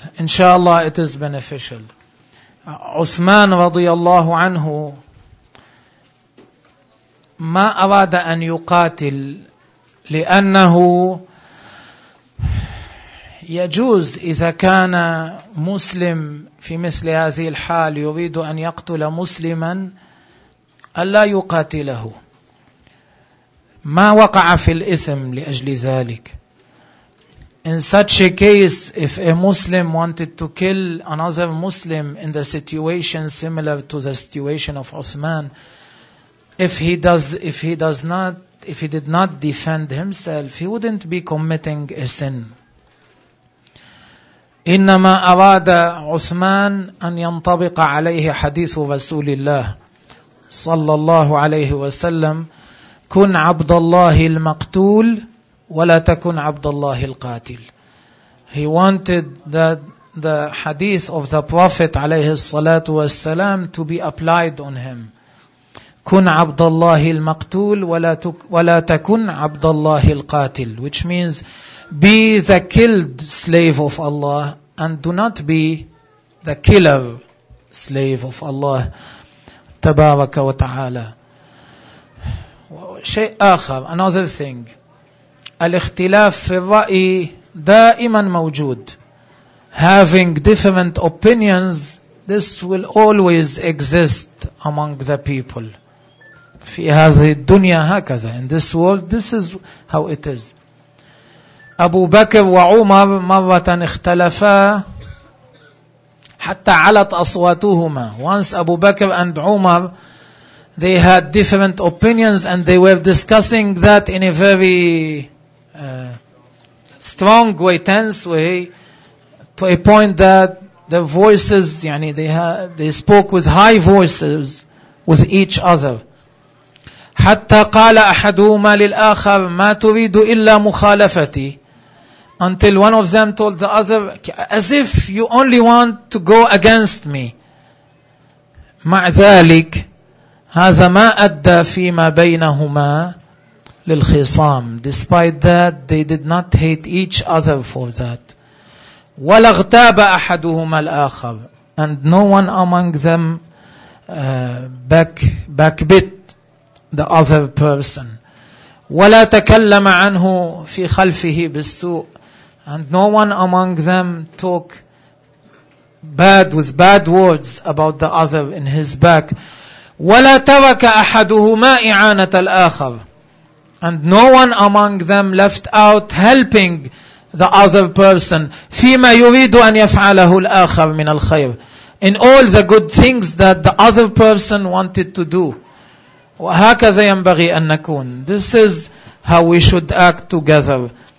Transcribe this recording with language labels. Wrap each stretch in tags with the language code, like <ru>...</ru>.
<ar>إن شاء الله</ar> <en>it is beneficial.</en> <ar>عثمان رضي الله عنه ما أراد أن يقاتل لأنه يجوز إذا كان مسلم في مثل هذه الحال يريد أن يقتل مسلما ألا يقاتله، ما وقع في الإثم لأجل ذلك.</ar> <en>In such a case, if a Muslim wanted to kill another Muslim in the situation similar to the situation of Uthman, if he did not defend himself, he wouldn't be committing a sin.</en> <ar>إنما أراد عثمان أن ينطبق عليه حديث رسول الله صلى الله عليه وسلم، كن عبد الله المقتول ولا تكن عبد الله القاتل.</ar> <en>He wanted that the hadith of the Prophet</en> <ar>عليه الصلاة والسلام</ar> <en>to be applied on him.</en> <ar>كن عبد الله المقتول ولا تكن عبد الله القاتل،</ar> <en>which means be the killed slave of Allah and do not be the killer slave of Allah</en> <ar>تبارك وتعالى. شيء آخر،</ar> <en>another thing،</en> <ar>الاختلاف في الرأي دائما موجود.</ar> <en>Having different opinions, this will always exist among the people.</en> <ar>في هذه الدنيا هكذا.</ar> <en>In this world, this is how it is.</en> <ar>أبو بكر وعمر مرة اختلفا حتى علت أصواتهما.</ar> <en>Once Abu Bakr and Umar, they had different opinions and they were discussing that in a very strong way, tense way, to a point that their voices, يعني they spoke with high voices with each other.</en> <ar>حتى قال أحدهما للآخر ما تريد إلا مخالفتي.</ar> <en>Until one of them told the other, as if you only want to go against me.</en> <ar>مع ذلك هذا ما أدى فيما بينهما للخصام.</ar> <en>Despite that, they did not hate each other for that.</en> <ar>ولا اغتاب أحدهما الآخر.</ar> <en>And no one among them backbit the other person.</en> <ar>ولا تكلم عنه في خلفه بالسوء.</ar> <en>And no one among them talk bad with bad words about the other in his back.</en> <ar>ولا ترك أحدهما إعانة الآخر.</ar> <en>And no one among them left out helping the other person</en> <ar>فيما يريد أن يفعله الآخر من الخير.</ar> <en>In all the good things that the other person wanted to do.</en> <ar>وهكذا ينبغي أن نكون.</ar> <en>This is how we should act together.</en>